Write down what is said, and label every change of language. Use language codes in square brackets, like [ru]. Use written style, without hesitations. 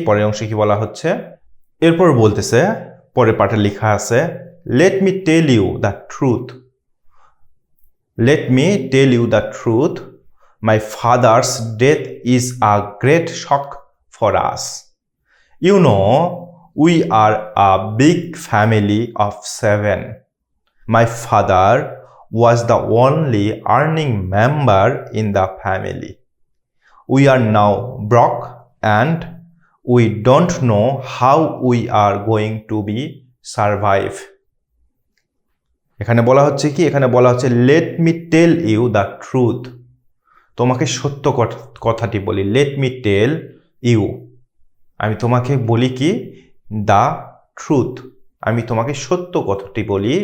[bn] পরের অংশে কি বলা হচ্ছে, এরপর বলতেছে, পরের পাঠে লেখা আছে, [en] Let me tell you the truth. Let me tell you the truth, my father's death is a great shock for us. You know, we are a big family of 7. My father was the only earning member in the family. We are now broke and we don't know how we are going to be survive. [bn] এখানে বলা হচ্ছে কি, এখানে বলা হচ্ছে [en] let me tell you the truth. [bn] তোমাকে সত্য কথাটি বলি। [en] let me tell you, [bn] আমি তোমাকে বলি কি, [en] the truth, [bn] আমি তোমাকে সত্য কথাটি বলি।